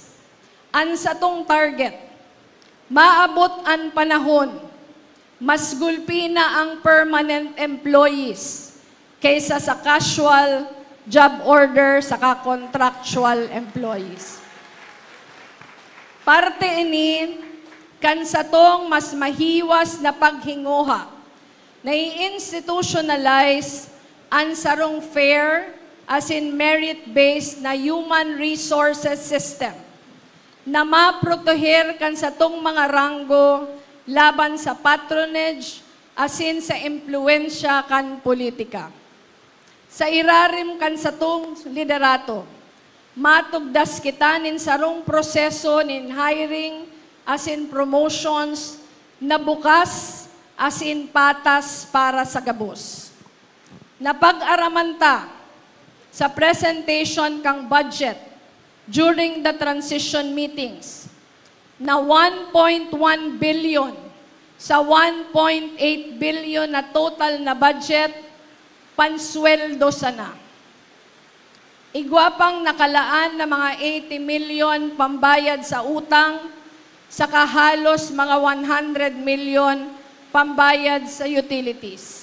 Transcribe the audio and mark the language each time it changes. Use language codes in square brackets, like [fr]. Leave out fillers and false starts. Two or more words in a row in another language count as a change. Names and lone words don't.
[bik] Ang satong target, maabot ang panahon, mas gulpi na ang [en] permanent employees [bik] kaysa sa [en] casual job order [bik] saka [en] contractual employees. [bik] Parte ini kan satong mas mahiwas na paghinguha na i-institutionalize ang sarong [en] fair as in merit-based [bik] na [en] human resources system [bik] na maproteher kan satong mga ranggo laban sa patronage asin sa impluensya kan politika. Sa irarim kan satong liderato, matugdas kita nin sarong proseso nin hiring asin promotions na bukas asin patas para sa gabos. Napag-araman ta sa presentation kang budget [en] during the transition meetings [bik] na 1.1 billion sa 1.8 billion na total na budget, pansweldo sana. Igwa pang nakalaan na mga 80 million pambayad sa utang, saka halos mga 100 million pambayad sa utilities.